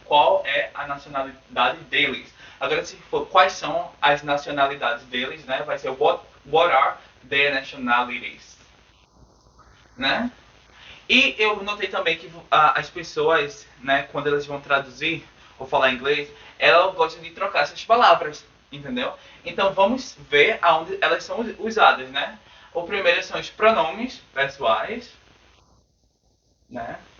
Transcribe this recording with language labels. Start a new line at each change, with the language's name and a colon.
Portuguese: Qual é a nacionalidade deles? Agora, se for quais são as nacionalidades deles, né? Vai ser
English: what are their nationalities, né?
Portuguese: E eu notei também que as pessoas, né, quando elas vão traduzir ou falar inglês, elas gostam de trocar essas palavras, entendeu? Então vamos ver aonde elas são usadas, né? O primeiro são os pronomes pessoais, né?